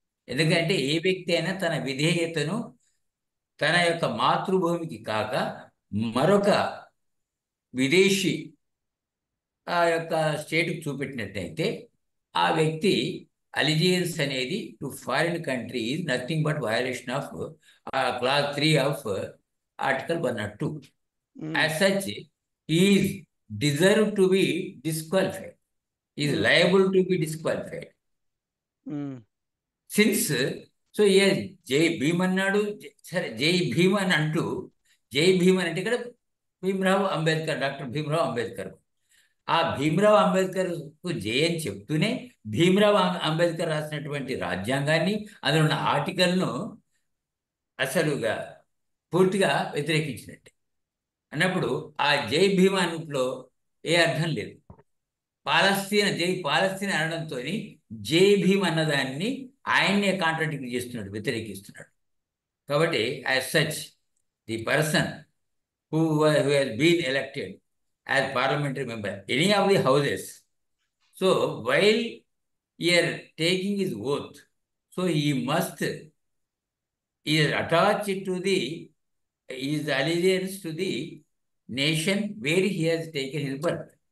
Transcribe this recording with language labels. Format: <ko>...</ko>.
<te>ఎందుకంటే ఏ వ్యక్తి అయినా తన విధేయతను తన యొక్క మాతృభూమికి కాక మరొక విదేశీ ఆ యొక్క స్టేట్కి చూపెట్టినట్టయితే ఆ వ్యక్తి</te> <en>Allegiance అనేది to foreign country is nothing but violation of clause 3 of article 102. As such, he is deserved to be disqualified. He is liable to be disqualified. Since, so yes,</en> <te>జై భీమ్ అన్నాడు, సరే జై భీమ్ అని అంటూ, జై భీమ్ అంటే ఇక్కడ భీమరావు అంబేద్కర్, డాక్టర్ భీమరావు అంబేద్కర్, ఆ భీమరావు అంబేద్కర్కు జై అని చెప్తూనే భీమరావు అంబేద్కర్ రాసినటువంటి రాజ్యాంగాన్ని, అందులో ఉన్న ఆర్టికల్ను అసలుగా పూర్తిగా వ్యతిరేకించినట్టే. అన్నప్పుడు ఆ జై భీమ్ అన్నట్లో ఏ అర్థం లేదు. జై పాలస్తీన్ అనడంతో జై భీమ్ అన్నదాన్ని ఆయన్నే కాంట్రాడిక్ట్ చేస్తున్నాడు, వ్యతిరేకిస్తున్నాడు. కాబట్టి</te> <en>As such the person who has been elected as parliamentary member any of the houses, so while he is taking his oath, so he must is attached to the his allegiance to the nation where he has taken his birth.</en>